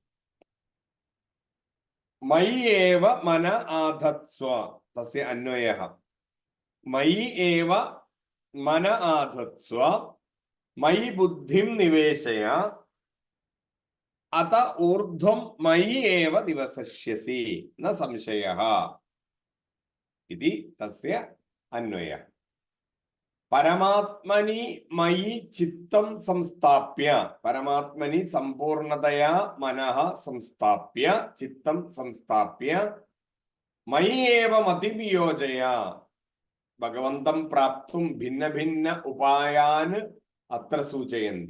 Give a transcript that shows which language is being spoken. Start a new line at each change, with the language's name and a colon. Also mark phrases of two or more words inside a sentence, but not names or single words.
Sanskrit: मयि एव मन आधत्स्व, तस्य अन्वयः मयि एव मन आधत्स्व मयि बुद्धिं निवेशय अत ऊर्ध्वं मयि एव निवसिष्यसि न संशयः इति तस्य अन्वयः। പരമാത്മനി മയി ചിത്തം സംസ്ഥാപ്യ, പരമാത്മനി സമ്പൂർണതയാ മനഃ സംസ്ഥാപ്യ, ചിത്തം സംസ്ഥാപ്യ, മയി ഏവ മതിവിയോജയ, ഭഗവന്തം പ്രാപ്തും ഭിന്ന ഭിന്ന ഉപായാൻ അത്ര സൂചയന്തി.